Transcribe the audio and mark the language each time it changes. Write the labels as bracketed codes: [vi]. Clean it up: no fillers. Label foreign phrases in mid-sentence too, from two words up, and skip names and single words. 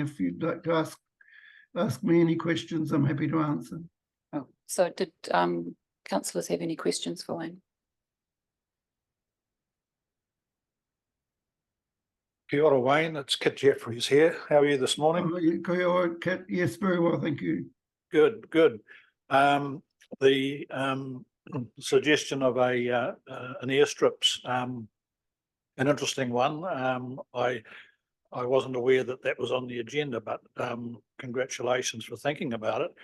[en] If you'd like to ask me any questions, I'm happy to answer. oh, so did councillors have any questions for Wayne? [mi] Kia ora, Wayne. [en] It's Kit Jeffries here. How are you this morning? [mi] Kia ora, [en] Kit. Yes, very well, thank you. Good, good. The suggestion of an airstrip's an interesting one. I wasn't aware that was on the agenda, but congratulations for thinking about it.